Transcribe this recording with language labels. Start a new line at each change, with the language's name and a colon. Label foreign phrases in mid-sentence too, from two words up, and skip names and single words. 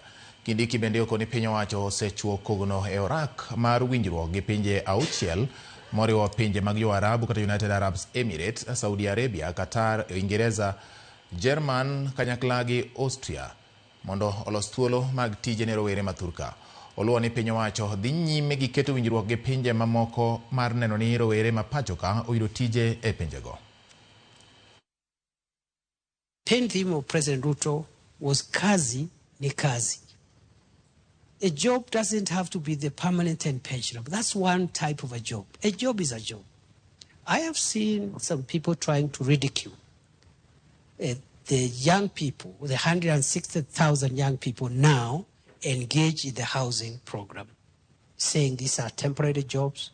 Luo (Kenya and Tanzania): Kindiki bende okoni piny owacho osechuo kogno e orak mar winjruok gi pinje 6 moriwo pinje mag Jo-Arabu kata United Arab Emirates, Saudi Arabia, Qatar, Uingereza, Jerman kanyakla gi Austria mondo olos thuolo mag tije ne rowere mathurka. Oluwo ni piny owacho dhi nyime gi keto winjruok gi pinje mamoko mar neno ni rowere ma pachoka oyudo tije e pinjego.
English: Main theme of President Ruto was
Swahili: kazi ni kazi.
English: A job doesn't have to be the permanent and pensionable. That's one type of a job. A job is a job. I have seen some people trying to ridicule the young people, the 160,000 young people now engaged in the housing program, saying these are temporary jobs.